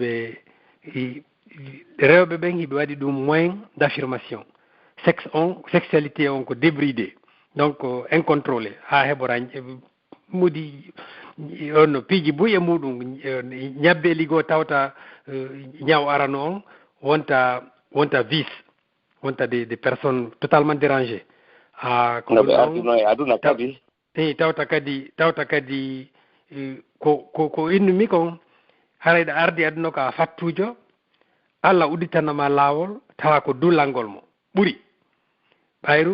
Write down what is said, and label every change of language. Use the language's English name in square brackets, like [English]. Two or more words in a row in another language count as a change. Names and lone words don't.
[Fula] rewɓe ɓen hiɓe waɗi ɗum [French] moyen d' affirmation sexualité [Fula] on ko [French] débridé donc incontrôlé [Fula] ha heɓora mudi on no piiji buy e muɗum ñabbeli goo tawta ñaw arano on wonta vice wonta [French] des personnes totalement dérangées [Fula] noɓe arduno e aduna kadi tawta kadi ko innumi kon harayɗa ardi aduna ko a fattujo Allah udditanama laawol tawa ko dullangol mo ɓuri ɓayru